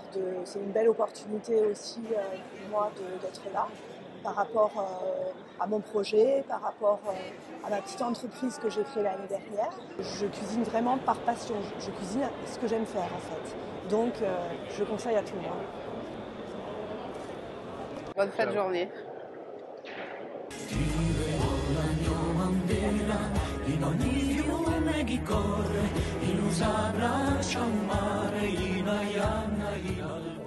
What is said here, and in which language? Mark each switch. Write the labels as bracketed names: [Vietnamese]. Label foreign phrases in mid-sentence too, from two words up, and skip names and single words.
[French] C'est une belle opportunité aussi pour moi d'être là par rapport à mon projet, par rapport à ma petite entreprise que j'ai créée l'année dernière. Je cuisine vraiment par passion. Je cuisine ce que j'aime faire en fait. Donc je conseille à tout le monde. Bonne fin de journée. [Italian] In ogni fiume chi corre, in un s'abbraccia al mare, in Aianna,